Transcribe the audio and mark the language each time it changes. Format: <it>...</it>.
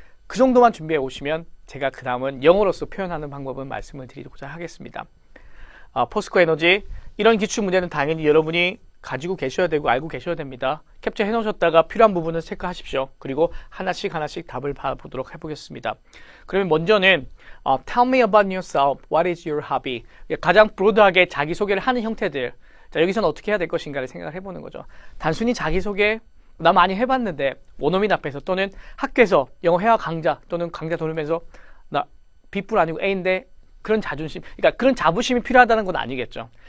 <ko>그 정도만 준비해 오시면 제가 그 다음은 영어로서 표현하는 방법은 말씀을 드리고자 하겠습니다. 포스코 에너지, 이런 기출 문제는 당연히 여러분이 가지고 계셔야 되고 알고 계셔야 됩니다. 캡처 해 놓으셨다가 필요한 부분은 체크하십시오. 그리고 하나씩 답을 봐보도록 해보겠습니다.</ko> <en>그러면 먼저는 Tell me about yourself. What is your hobby?</en> <ko>가장 브로드하게 자기소개를 하는 형태들. 자, 여기서는 어떻게 해야 될 것인가를 생각을 해보는 거죠. 단순히 자기소개, 나 많이 해봤는데 원어민 앞에서 또는 학교에서 영어 회화 강좌 또는 강좌 들으면서 나 B뿔 아니고 A인데 그런 자존심, 그러니까 그런 자부심이 필요하다는 건 아니겠죠.</ko>